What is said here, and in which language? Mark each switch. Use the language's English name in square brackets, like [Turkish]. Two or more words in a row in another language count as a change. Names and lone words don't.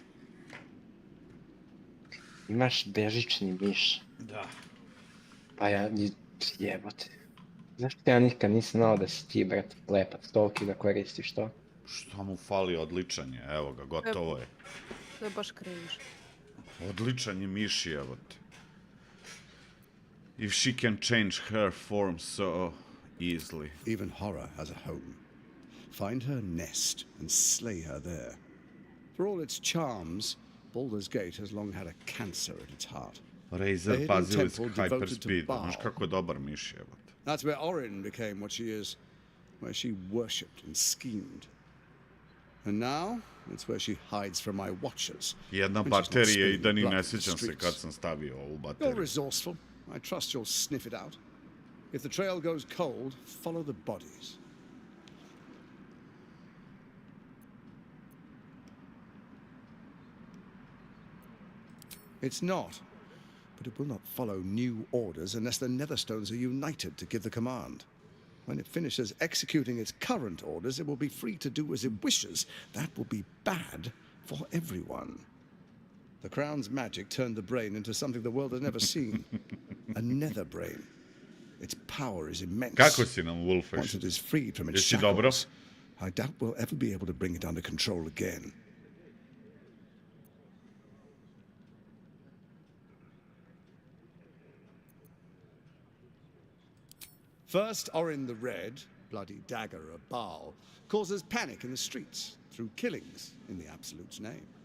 [Serbian] Imaš bežični miš. Da. Pa ja, jebote. Znaš ti ja nikad nisam znao da si ti, brat, lepac, toliki da koristiš to? Šta mu fali, odličan je, evo ga, gotovo je. To je baš cringe. Odličan je miši, evo te. [English] If she can change her form so easily. Even horror has a home. Find her nest and slay her there. For all its charms, Baldur's Gate has long had a cancer at its heart. [Serbian] Razor Basilisk Hyperspeed. Znaš kako je dobar miš, evo te. [English] That's where Orin became what she is, where she worshipped and schemed. And now, it's where she hides from my watchers. [Serbian] Jedna baterija i da ni ne sjećam se kad sam stavio ovu bateriju. [English] You're resourceful. I trust you'll sniff it out. If the trail goes cold, follow the bodies. It's not, but it will not follow new orders unless the Netherstones are united to give the command. When it finishes executing its current orders, it will be free to do as it wishes. That will be bad for everyone. The Crown's magic turned the brain into something the world has never seen. A nether brain. Its power is immense. [Serbian] Kako si nam, Wolfish? [English] Once it is freed from its [Serbian] Jesi dobro? [English] shackles, I doubt we'll ever be able to bring it under control again. First, Orin the Red, bloody dagger of Baal causes panic in the streets through killings in the Absolute's name.